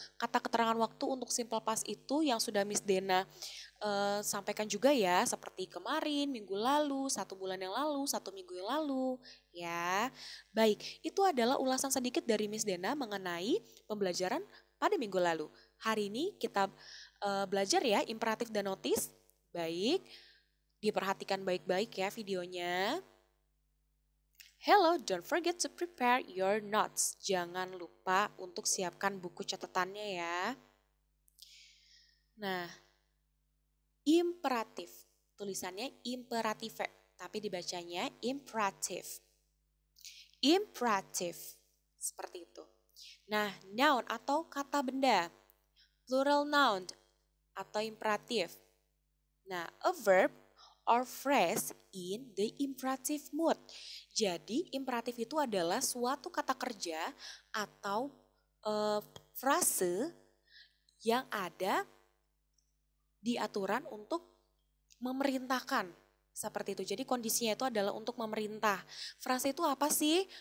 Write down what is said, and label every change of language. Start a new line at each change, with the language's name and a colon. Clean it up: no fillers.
Indonesian: Kata keterangan waktu untuk simple past itu yang sudah Miss Dena sampaikan juga ya, seperti kemarin, minggu lalu, 1 bulan yang lalu, 1 minggu yang lalu, ya. Baik, itu adalah ulasan sedikit dari Miss Dena mengenai pembelajaran pada minggu lalu. Hari ini kita belajar ya imperatif dan notice. Baik, diperhatikan baik-baik ya videonya.
English: Hello, don't forget to prepare your notes.
Indonesian: Jangan lupa untuk siapkan buku catatannya ya. Nah, imperatif. Tulisannya imperative, tapi dibacanya imperative. Imperative. Seperti itu. Nah, noun atau kata benda. Plural noun atau imperatif.
English: Nah, a verb or phrase in the imperative mood.
Indonesian: Jadi, imperatif itu adalah suatu kata kerja atau frase yang ada di aturan untuk memerintahkan. Seperti itu. Jadi kondisinya itu adalah untuk memerintah. Frase itu apa sih?